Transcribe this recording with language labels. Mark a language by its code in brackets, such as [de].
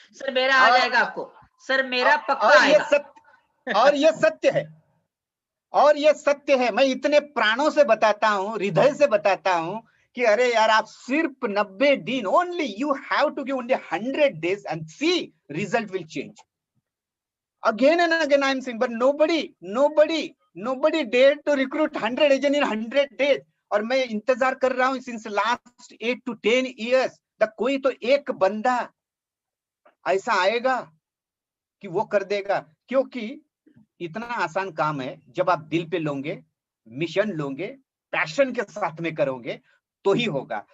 [hi] Sir मेरा आ जाएगा आपको, सर मेरा पक्का और ये आएगा। सत्य, और ये सत्य है, और ये सत्य है। मैं इतने प्राणों से बताता हूँ, हृदय से बताता हूँ कि अरे यार, आप सिर्फ 90 दिन, [en] Only you have to give only 100 days and see result will change. Again and again I am saying, but nobody dared to recruit 100 agent in 100 days. [hi] और मैं इंतजार कर रहा हूँ [en] since last 8 to 10 years [hi] तक कोई तो एक बंदा ऐसा आएगा कि वो कर देगा, क्योंकि इतना आसान काम है। जब आप दिल पे लोगे, मिशन लोगे, पैशन के साथ में करोगे तो ही होगा।